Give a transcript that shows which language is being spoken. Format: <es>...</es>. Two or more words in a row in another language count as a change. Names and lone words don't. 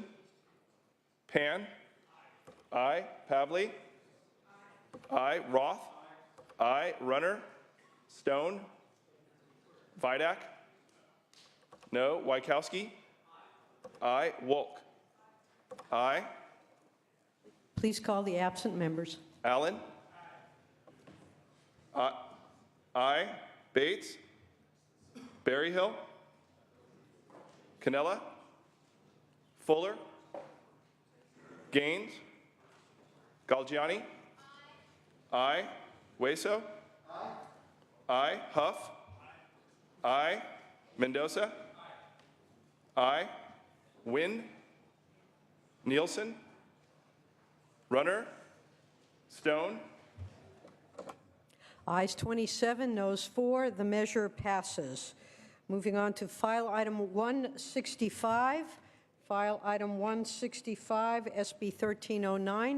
<en>Pan. I, Pavley. I, Roth. I, Runner. Stone. Vidak. No, Wykowski. I, Wolk. I, Please call the absent members. Allen. I, Bates. Berryhill. Canella. Fuller. Gaines. Galgiani. I, Hueso. I, Huff. I, Mendoza. I, Wynn. Nielsen. Runner. Stone. Ayes 27, noes 4. The measure passes. Moving on to file item 165. File item 165, SB 1309. Mr.</en>